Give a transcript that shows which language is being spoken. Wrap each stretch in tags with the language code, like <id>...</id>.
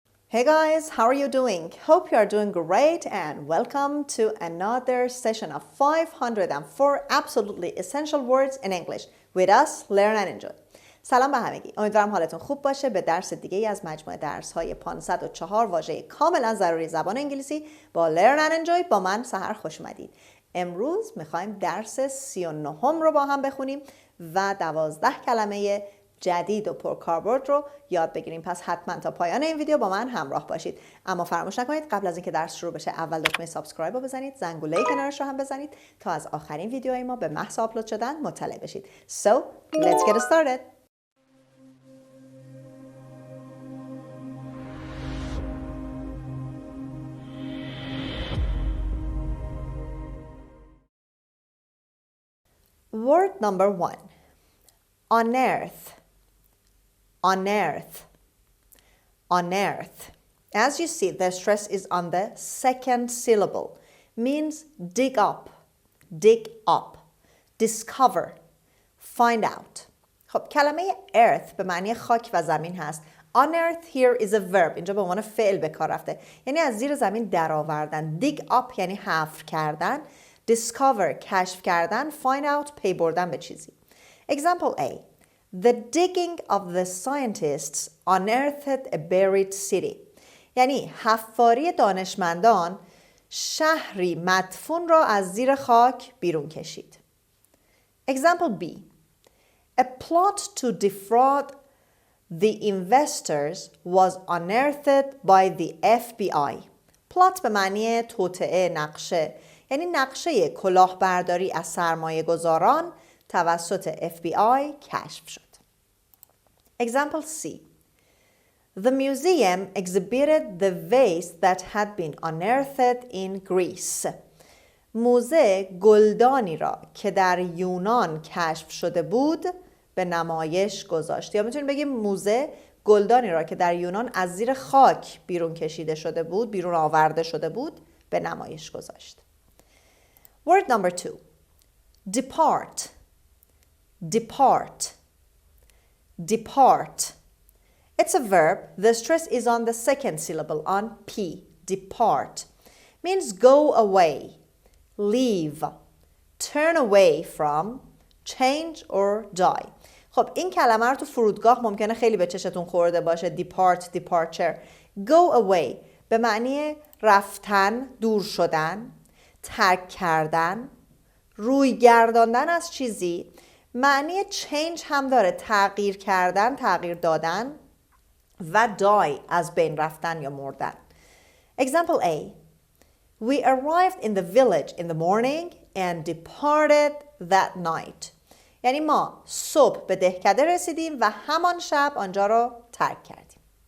<en>Hey guys, how are you doing? Hope you are doing great and welcome to another session of 504 absolutely essential words in English with us, Learn and Enjoy.</en> <fa>سلام به همگی. امیدوارم حالتون خوب باشه. به درس دیگه ای از مجموعه درس‌های 504 واژه کاملا ضروری زبان انگلیسی با Learn and Enjoy با من سحر خوش اومدید. امروز می‌خوایم درس 39 رو با هم بخونیم و 12 کلمه جدید و پرکاربرد رو یاد بگیریم. پس حتما تا پایان این ویدیو با من همراه باشید. اما فراموش نکنید قبل از اینکه درس شروع بشه اول دکمه سابسکرایب رو بزنید، زنگوله کنارش رو هم بزنید تا از آخرین ویدیوهای ما به محض آپلود شدن مطلع بشید.</fa> <en>So, let's get started. Word number 1. Unearth. Unearth. Unearth. As you see, the stress is on the second syllable. Means dig up, dig up, discover, find out.</en> <fa>خب کلمه earth به معنی خاک و زمین هست.</fa> <en>Unearth here is a verb.</en> <fa>اینجا به عنوان فعل به کار رفته. یعنی از زیر زمین درآوردن. Dig up یعنی حفر کردن. Discover کشف کردن. Find out پی بردن به چیزی.</fa> <en>Example A. The digging of the scientists unearthed a buried city.</en> <fa>یعنی حفاری دانشمندان شهری مدفون را از زیر خاک بیرون کشید.</fa> <en>Example B. A plot to defraud the investors was unearthed by the FBI.</en> <fa>plot به معنی توطئه، نقشه. یعنی نقشه کلاهبرداری از سرمایه گذاران توسط FBI کشف شد.</fa> <en>Example C. The museum exhibited the vase that had been unearthed in Greece.</en> <fa>موزه گلدانی را که در یونان کشف شده بود به نمایش گذاشت. یا میتونیم بگیم موزه گلدانی را که در یونان از زیر خاک بیرون کشیده شده بود، بیرون آورده شده بود، به نمایش گذاشت.</fa> <en>Word number 2. Depart. Depart. Depart. It's a verb. The stress is on the second syllable, on P. Depart. Means go away, leave, turn away from, change or die.</en> <fa>خب این کلمه رو تو فرودگاه ممکنه خیلی به چشتون خورده باشه.</fa> <en>Depart, departure.</en> <fa>Go away به معنی رفتن، دور شدن، ترک کردن، روی گرداندن از چیزی. معنی change هم داره، تغییر کردن، تغییر دادن و die از بین رفتن یا مردن.</fa> <en>Example A. We arrived in the village in the morning and departed that night.</en> <fa>یعنی ما صبح به دهکده رسیدیم و همان شب آنجا را ترک کردیم.</fa>